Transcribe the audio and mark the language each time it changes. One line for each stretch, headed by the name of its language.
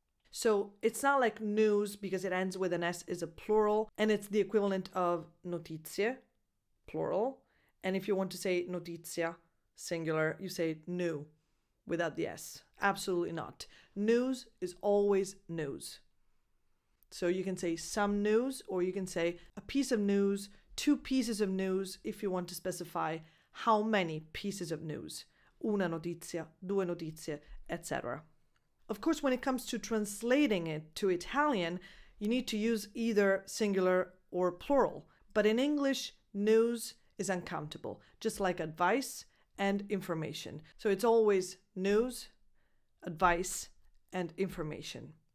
English: So it's not like news because it ends with an S is a plural and it's the equivalent of notizie, plural. And if you want to say notizia, singular, you say new. without the S. Absolutely not. News is always news. So you can say some news, or you can say a piece of news, 2 pieces of news, if you want to specify how many pieces of news.
Italian: Una notizia, 2 notizie, etc.
English: Of course, when it comes to translating it to Italian, you need to use either singular or plural. But in English, news is uncountable, just like advice and information. So it's always news, advice, and information.